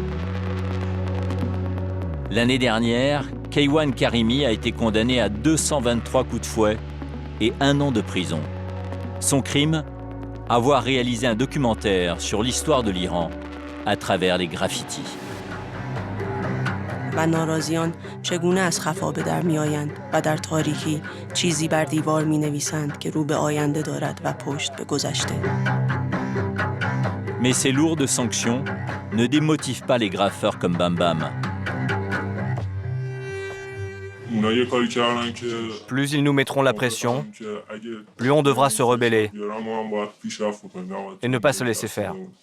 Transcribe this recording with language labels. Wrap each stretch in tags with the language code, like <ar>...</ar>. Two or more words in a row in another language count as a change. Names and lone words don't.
<fr>L'année dernière, Keywan Karimi a été condamné à 223 coups de fouet et 1 an de prison. Son crime ? Avoir réalisé un documentaire sur l'histoire de l'Iran à travers les graffitis.</fr> <fa>و ناراضیان چگونه از خفا به در میآیند و در تاریکی چیزی بر دیوار می‌نویسند که رو به آینده دارد و پشت به گذشته.</fa> <fr>Mais ces lourdes sanctions ne démotivent pas les graffeurs comme Bam Bam. Plus ils nous mettront la pression, plus on devra se rebeller et ne pas se laisser faire.</fr>